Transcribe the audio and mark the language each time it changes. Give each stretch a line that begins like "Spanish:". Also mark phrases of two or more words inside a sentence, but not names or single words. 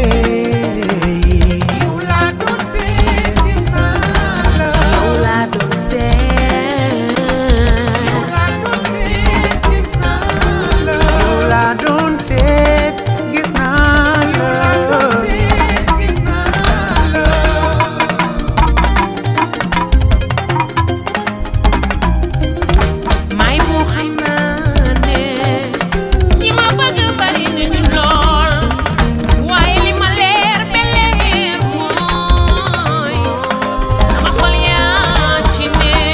English: you I don't say, it's not love. I don't say, it's not love. I don't say, it's not love. It's not love.
Wolof: may bu xam naa ne ñi ma bëgg bari nañu lool waaye li ma leer ba leer mooy sama xol yaa ci ne